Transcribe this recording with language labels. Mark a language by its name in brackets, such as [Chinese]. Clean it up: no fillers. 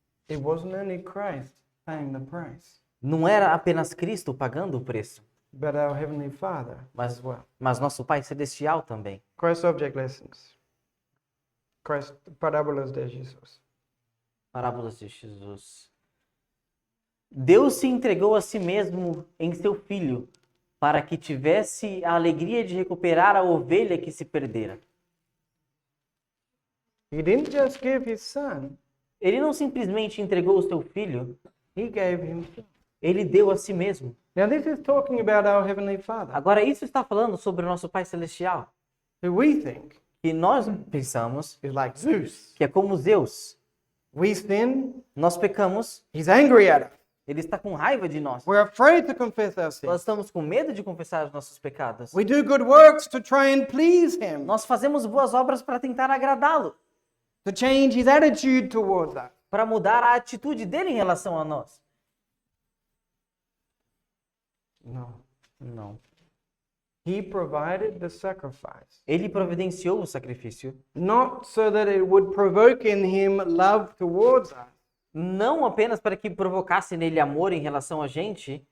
[English] It wasn't only Christ paying the price. [Portuguese] Não era apenas Cristo pagando o preço, [English] but our Heavenly Father [Portuguese] mas, [English] as well. [Portuguese] mas nosso Pai Celestial também. [English] Christ Object Lessons. Christ, parábolas de Jesus. [Portuguese] Parábolas de Jesus. Deus se entregou a si mesmo em seu Filho, para que tivesse a alegria de recuperar a ovelha que se perdera. [English] He didn't just give his son, [Portuguese] Ele não simplesmente entregou o seu Filho, [English] he gave himself. [Portuguese] ele deu a si mesmo. [English] Now this is talking about our Heavenly Father, [Portuguese] Agora, isso está falando sobre o nosso Pai Celestial, [English] who we think [Portuguese] que nós pensamos [English] is like Zeus. [Portuguese] que é como Zeus. [English] We sin, [Portuguese] Nós pecamos, [English] he's angry at us. [Portuguese] ele está com raiva de nós. [English] We're afraid to confess our [Portuguese] Nós [English] sins. [Portuguese] estamos com medo de confessar os nossos pecados. [English] We do good works to try and please him, [Portuguese] Nós fazemos boas obras para tentar agradá-lo, [English] to change his attitude towards us. [Portuguese] para mudar a atitude dele em relação a nós. [English] No. [Portuguese] Não. [English] He provided the sacrifice, [Portuguese] Ele providenciou o sacrifício, [English] not so that it would provoke in him love towards us, [Portuguese] não apenas para que provocasse nele amor em relação a gente,